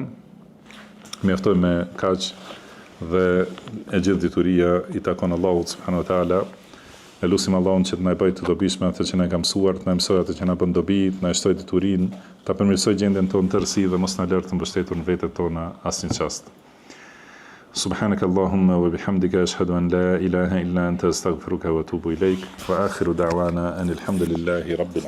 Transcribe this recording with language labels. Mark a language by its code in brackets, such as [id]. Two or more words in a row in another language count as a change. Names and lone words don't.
[sq] Mjaftoj me kaq dhe e gjithë dituria i takon Allahut [ar] سبحانه وتعالى. [sq] E lutim Allahun që të na bëjë të dobishme atë që na ka mësuar, të na mësojë atë që na bën dobi, të na shtoj diturinë, ta përmirësoj gjendjen tonë tërësi dhe mos na lër të mbështetur në vetët tona asnjë çast. [ar] سبحانك اللهم وبحمدك أشهد أن لا إله إلا أنت أستغفرك وأتوب إليك وآخر دعوانا أن الحمد لله رب العالمين.